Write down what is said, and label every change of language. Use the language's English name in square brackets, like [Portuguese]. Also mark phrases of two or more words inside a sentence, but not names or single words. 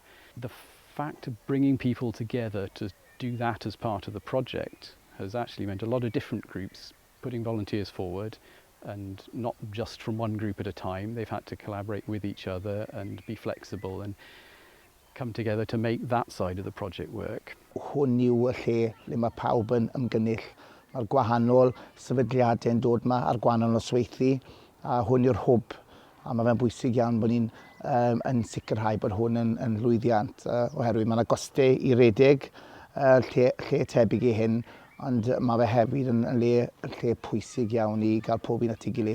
[English] The fact of bringing people together to do that as part of the project has actually meant a lot of different groups putting volunteers forward, and not just from one group at a time. They've had to collaborate with each other and be flexible and come together to make that side of the project work. [Welsh] Hwn yw y lle le mae pawb yn ymgynnull. Mae'r gwahanol sefydliadau'n dod yma ar gwahanol nosweithi, a hwn yw'r hwb. A mae fe'n bwysig iawn bod ni'n yn sicrhau bod hwn yn lwyddiant, oherwydd mae yna gostau i redeg lle tebyg i hyn, ond mae fe hefyd yn lle pwysig iawn i gael pob un at ei gilydd.